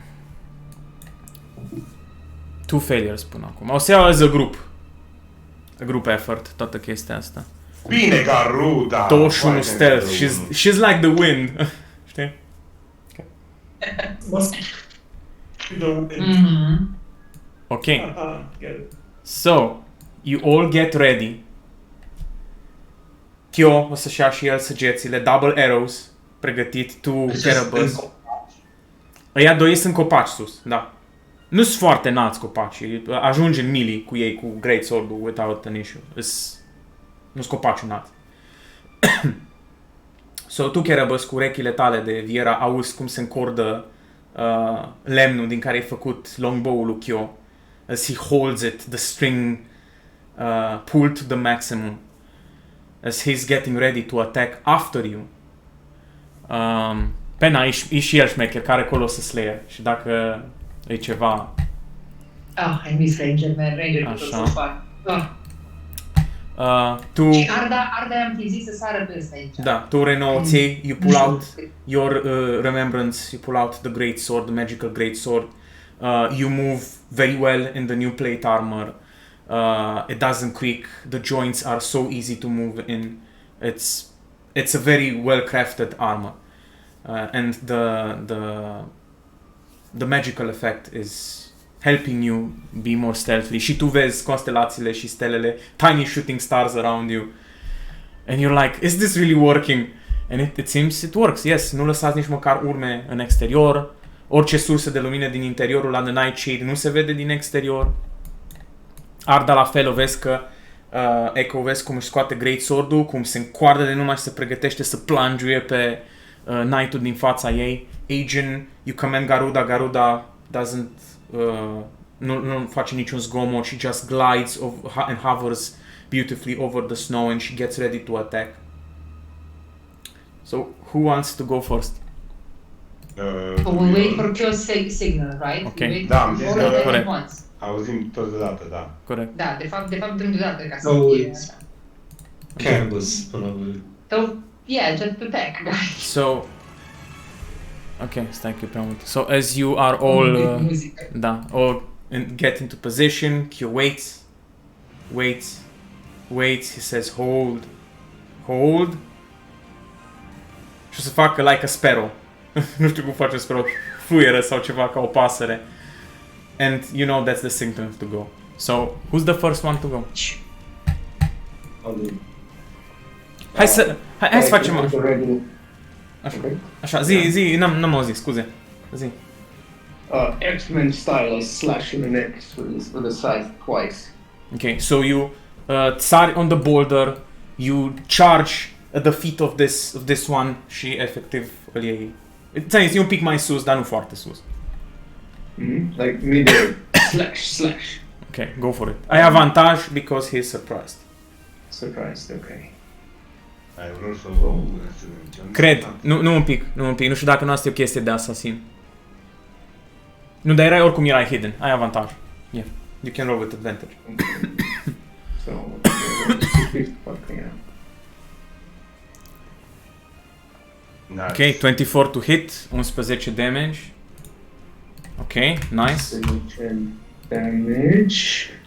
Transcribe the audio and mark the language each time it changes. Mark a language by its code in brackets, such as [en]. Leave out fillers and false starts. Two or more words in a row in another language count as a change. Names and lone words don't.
[ro] 2 failures până acum. O să iau [en] as a group effort, [ro] toată chestia asta. Bine, Garuda! [en] 21 stealth, she's like the wind. [ro] Știi? [en] Must be the wind. Mhm. Ok. Aha, get it. So, you all get ready. [ro] Kyo o să-și ia și el săgețile, [en] double arrows, [ro] pregătit, tu, Kerebus. Ăia doi sunt copaci sus, da. Nu sunt foarte înalți copaci, ajungi în melee cu ei, cu Great Sword-ul, [en] without an issue. [ro] Nu sunt copaci înalți. So, tu, Kerebus, cu urechile tale de viera, auzi cum se încordă lemnul din care ai făcut longbow-ul lui Kyo. [en] As he holds it, the string pulled to the maximum. As he's getting ready to attack after you. [ro] Pena, e și el șmecher, care acolo să Slayer. Și dacă e ceva... [en] Ah, I miss Ranger, man. Ranger was so fun. [ro] Tu... Și Arda am zis să sară pe ăsta aici. Da, tu renouți, [en] you pull out your remembrance, you pull out the great sword, the magical great sword. You move very well in the new plate armor. It doesn't creak. The joints are so easy to move in. It's a very well crafted armor, and the magical effect is helping you be more stealthy. [ro] Și tu vezi constelațiile și stelele, [en] tiny shooting stars around you, and you're like, is this really working? And it seems it works. Yes, [ro] nu lăsați nici măcar urme în exterior. Orice sursă de lumină din interiorul la The Nightshade nu se vede din exterior. Arda la fel, o vezi că Echo, o vezi cum își scoate Great Sword-ul, cum se încoardă de numai și se pregătește să plunge pe Knight-ul din fața ei. Aegon, [en] you command Garuda doesn't [ro] nu face niciun zgomot, [en] she just glides and hovers beautifully over the snow and she gets ready to attack. So, who wants to go first? We wait for Kyo's signal, right? Okay. [ro] Da, am zis că corect. Auzim toți deodată, da. Corect. Da, de fapt dăm deodată ca să Oh, fie [en] it's- [ro] așa. Kerbus, probabil. [en] So, yeah, just attack, guys. So, [ro] okay, stai că e prea mult. [en] So, as you are all, [ro] Muzică. da, [en] all get into position, Kyo waits, he says hold, [ro] și o să facă [en] like a sparrow. [ro] Nu știu cum face sparrow, fluieră sau ceva ca o pasăre. [en] And you know that's the signal to go. So, who's the first one to go? [ro] Hai să facem așa. Așa. Așa, zi, n-am auzit, scuze. Zi. [en] X-Men style, slash in the neck with a scythe twice. Okay, so you țari on the boulder, you charge at the feet of this one [ro] și efectiv îl iei. Ți-am zis, e un pic mai sus, dar nu foarte sus. [en] Like midair, slash. Okay, go for it. [ro] Ai avantaj [en] because he's surprised. Surprised, okay. [ro] Ai vrut să Cred, nu un pic, nu știu dacă nu asta e o chestie de asasin. Nu, dar oricum erai hidden, ai avantaj. [en] Yeah, you can roll with advantage. So, yeah. Ok, 24 to hit, 11 damage. Ok, nice. Damage.